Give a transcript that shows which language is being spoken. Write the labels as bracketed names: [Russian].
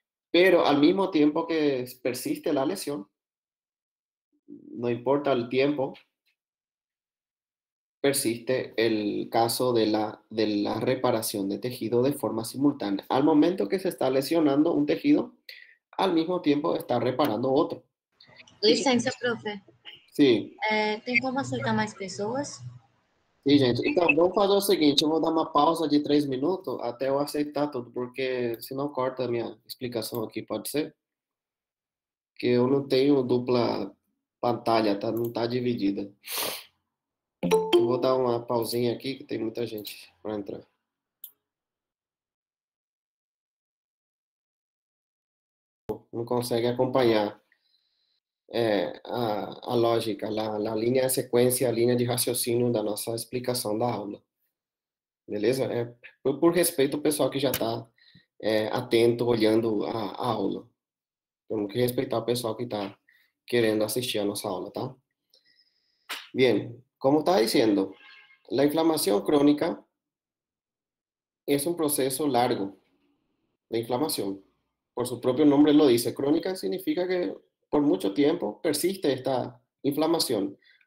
[Spanish] Pero al mismo tiempo que persiste la lesión, no importa el tiempo, persiste el caso de la reparación de tejido de forma simultánea. Al momento que se está lesionando un tejido, al mismo tiempo está reparando outro. [Portuguese] Licença, profe. Sim. Tem como aceitar mais pessoas? Sim, gente. Então, vamos fazer o seguinte, eu vou dar uma pausa de 3 minutos até eu aceitar tudo, porque senão corta a minha explicação aqui, pode ser? Que eu não tenho dupla pantalla, tá? Não tá dividida. Eu vou dar uma pausinha aqui, que tem muita gente para entrar. Não consegue acompanhar a lógica, a linha de sequência, a linha de raciocínio da nossa explicação da aula. Beleza? Por respeito ao pessoal que já está atento, olhando a aula. Temos que respeitar o pessoal que está querendo assistir a nossa aula, tá? [Spanish] Bien, como estaba diciendo, la inflamación crónica es un proceso largo de inflamación. Por su propio nombre lo dice. Crónica significa que por mucho tiempo persiste esta inflamación.